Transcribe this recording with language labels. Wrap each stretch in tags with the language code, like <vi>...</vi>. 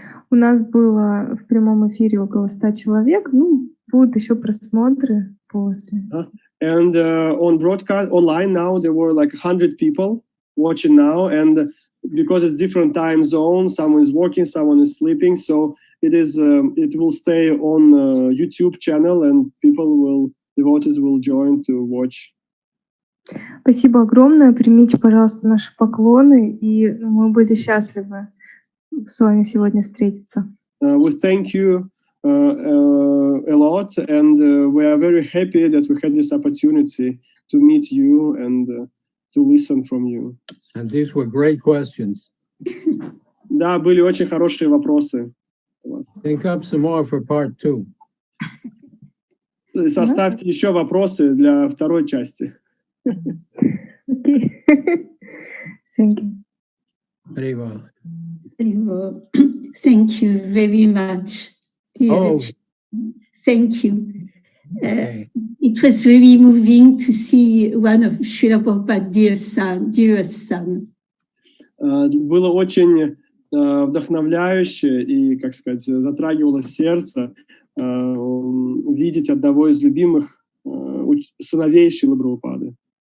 <ru>У нас было в прямом эфире около 100 человек. Ну, будут еще просмотры после.</ru> <en>And on broadcast online now there were like 100 people watching now, and because it's different time zones, someone is working, someone is sleeping, so it will stay on YouTube channel, and devotees will join to watch.</en> <ru>Спасибо огромное. Примите, пожалуйста, наши поклоны, и мы были счастливы с вами сегодня встретиться.</ru> <en>We thank you a lot, and we are very happy that we had this opportunity to meet you and to listen from you. And these were great questions.</en> <ru>Да, были очень хорошие вопросы.</ru> <en>Think up some more for part 2.</en> <ru>Составьте еще вопросы для второй части.</ru> <en>Okay. Thank you. Very well. Thank you very much. Oh. Thank you. Okay. It was really moving to see one of Srila Prabhupada's dearest son.</en> <ru>Было очень вдохновляюще и, как сказать, затрагивало сердце видеть одного из любимых сыновей Шрилы Прабхупады.</ru>